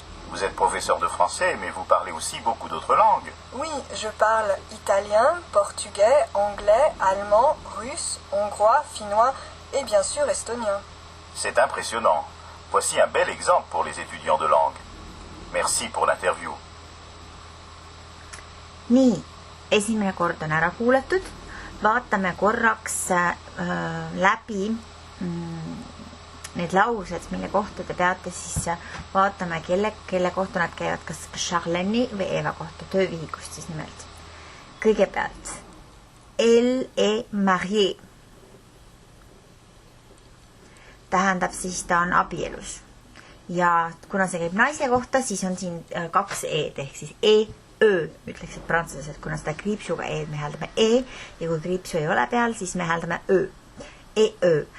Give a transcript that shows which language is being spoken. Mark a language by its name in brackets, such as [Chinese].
[French] Vous êtes professeur de français, mais vous parlez aussi beaucoup d'autres langues. Oui, je parle italien, portugais, anglais, allemand, russe, hongrois, finnois et bien sûr estonien. C'est impressionnant. Voici un bel exemple pour les étudiants de langue. Merci pour l'interview. [Estonian] Nii, esimene kord on ära kuulatud. Vaatame korraks läbi need laused, mille kohta te peate siis vaatame, kelle kohta nad käivad, kas Charleni või Eva kohta, töövihikust siis nimelt. Kõigepealt, [French] elle est mariée. [Estonian] Tähendab siis ta on abielus. Ja kuna see käib naise kohta, siis on siin 2 e-d, ehk siis e-ö, ütleksid prantslased, kuna seda kriipsuga e-d me hääldame e ja kui kriipsu ei ole peal, siis me hääldame ö. E-ö.